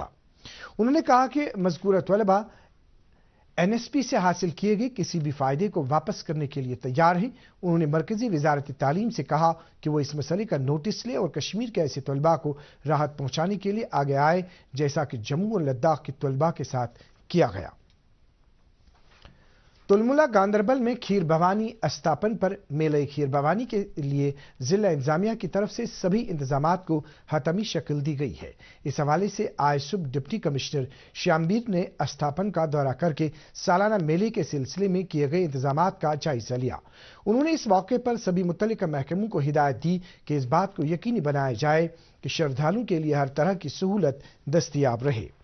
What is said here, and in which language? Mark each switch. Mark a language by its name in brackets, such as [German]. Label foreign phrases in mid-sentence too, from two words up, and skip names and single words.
[Urdu] انہوں نے کہا کہ مذکورہ طلباء NSP سے حاصل کیے گئے کسی بھی فائدے کو واپس کرنے کے لیے تیار ہیں۔ انہوں نے مرکزی وزارت تعلیم سے کہا کہ وہ اس مسئلے کا نوٹس لے اور کشمیر کے ایسے طلباء کو راحت پہنچانے کے لیے آگے آئے جیسا کہ جموں اور لداخ کے طلباء کے ساتھ کیا گیا۔ تلملہ گاندربل میں کھیر بھوانی استاپن پر میلہ کھیر بھوانی کے لیے ضلع انتظامیہ کی طرف سے سبھی انتظامات کو حتمی شکل دی گئی ہے۔ اس حوالے سے آج صبح ڈپٹی کمشنر شیامبیر نے استاپن کا دورہ کر کے سالانہ میلے کے سلسلے میں کیے گئے انتظامات کا جائزہ لیا۔ انہوں نے اس موقع پر سبھی متعلقہ محکموں کو ہدایت دی کہ اس بات کو یقینی بنایا جائے کہ شردھالوں کے لیے ہر طرح کی سہولت دستیاب رہے۔